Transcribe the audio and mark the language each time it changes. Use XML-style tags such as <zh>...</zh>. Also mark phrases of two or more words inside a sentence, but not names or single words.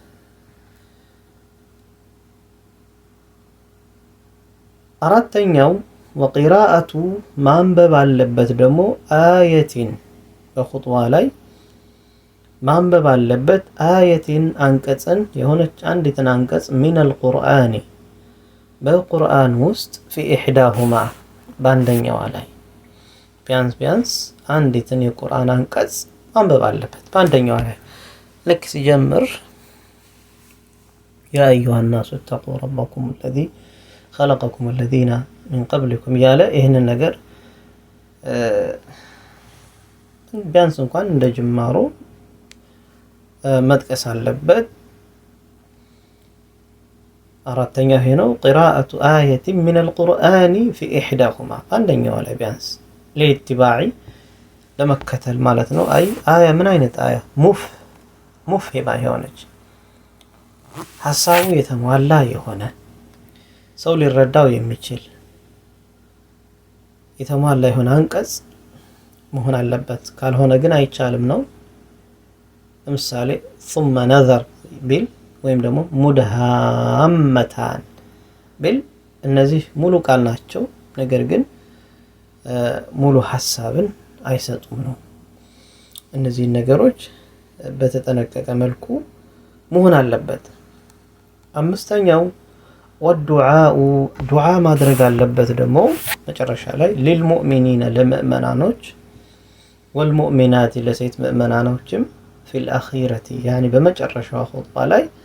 <am>አራተኛው ወቂራአቱ ማንበብ አለበት ደግሞ አየቲን በኹጥባ ላይ ማንበብ አለበት አየቲን አንቀጽን የሆነች አንዲትን አንቀጽ</am> <ar>من القرآن</ar> <am>በቁርአን ውስጥ</am> <ar>في إحداهما</ar> <am>በአንደኛዋ ላይ ቢያንስ አንዲትን የቁርአን አንቀጽ ማንበብ አለበት በአንደኛዋ ላይ ልክ ሲጀምር</am> <ar>يا أيها الناس اتقوا ربكم الذي خلقكم الذين من قبلكم</ar> <am>ያለ ይህንን ነገር ቢያንስ እንኳን እንደ ጅማሮ መጥቀስ አለበት። አራተኛው ይሄ ነው</am> <ar>قراءة آية من القرآن في إحداهما</ar> <am>አንደኛው ላይ ቢያንስ ለኢትባዒ ለመከተል ማለት ነው። አያ ምን አይነት አያ ሙፍሂማ የሆነች ሐሳቡ የተሟላ የሆነ ሰው ሊረዳው የሚችል የተሟላ የሆነ አንቀጽ መሆን አለበት። ካልሆነ ግን አይቻልም ነው። ለምሳሌ ثم نظر ቢል ወይም ደግሞ ሙድሃመታን ቢል እነዚህ ሙሉ ቃል ናቸው፣ ነገር ግን ሙሉ ሐሳብን አይሰጡም ነው። እነዚህ ነገሮች በተጠነቀቀ መልኩ መሆን አለበት። አምስተኛው ወዱዓኡ ዱዓ ማድረግ አለበት ደግሞ መጨረሻ ላይ ሊልሙእሚኒነ ለምእመናኖች ወልሙእሚናት ለሴት ምእመናኖችም</am> <ar>في الآخرة</ar> <am>ያኒ በመጨረሻው ኹጥባ ላይ</am>